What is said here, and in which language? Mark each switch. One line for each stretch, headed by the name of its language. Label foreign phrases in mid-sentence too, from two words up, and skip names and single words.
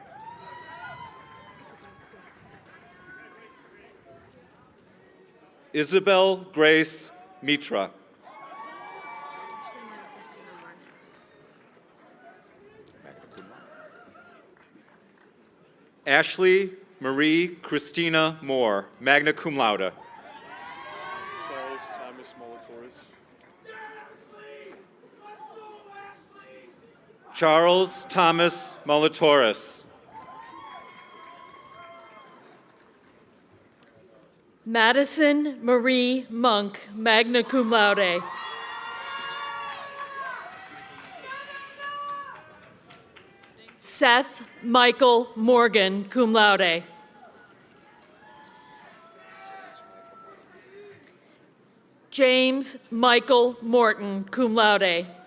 English: Isabel Grace Mitra. Ashley Marie Christina Moore,
Latin: magna cum laude.
English: Charles Thomas Molatoris. Charles Thomas Molatoris. Madison Marie Monk,
Latin: magna cum laude.
English: Seth Michael Morgan,
Latin: cum laude.
English: James Michael Morton,
Latin: cum laude.